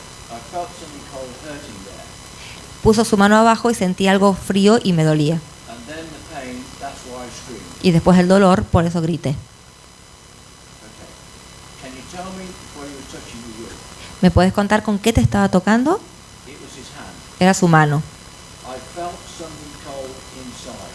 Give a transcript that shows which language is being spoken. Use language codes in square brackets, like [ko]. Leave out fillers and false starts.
[en] I felt something cold hurting there. [es] Puso su mano abajo y sentí algo frío y me dolía. [en] And then the pain, that's why I screamed. [es] Y después el dolor, por eso grité. [en] Okay. Can you tell me what he was touching you with? [es] ¿Me puedes contar con qué te estaba tocando? [en] It was his hand. [es] Era su mano. [en] I felt something cold inside.